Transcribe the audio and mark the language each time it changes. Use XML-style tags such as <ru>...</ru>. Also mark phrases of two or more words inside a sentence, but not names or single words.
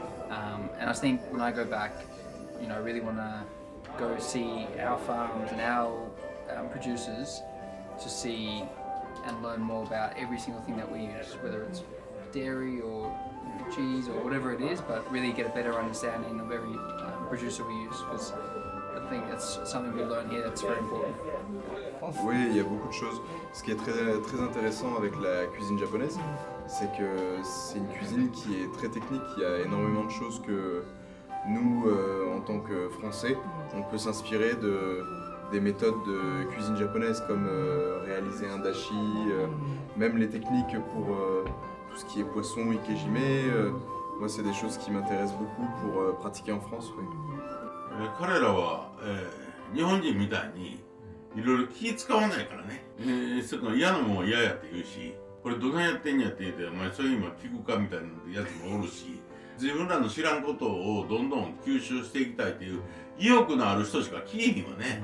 <en>And I think when I go back, I really want to go see our farms and our producers to see and learn more about every single thing that we use, whether it's dairy or cheese or whatever it is, but really get a better understanding of every producer we use, because I think that's something we learn here that's very important.</en> <fr>Oui, il y a beaucoup de choses. Ce qui est très intéressant avec la cuisine japonaise, c'est que c'est une cuisine qui est très technique. Il y a énormément de choses que nous, en tant que Français, on peut s'inspirer des méthodes de cuisine japonaise, comme réaliser un dashi, même les techniques pour tout ce qui est poisson, ikejime. Moi, c'est des choses qui m'intéressent beaucoup pour pratiquer en France. Oui.</fr> <ja>彼らは、日本人みたいにいろいろ気使わないからね、その嫌なもんは嫌やって言うし、これどないやってんやって言って、お前そういう今聞くかみたいなやつもおるし、自分らの知らんことをどんどん吸収していきたいっていう意欲のある人しか聞いひんわね。</ja>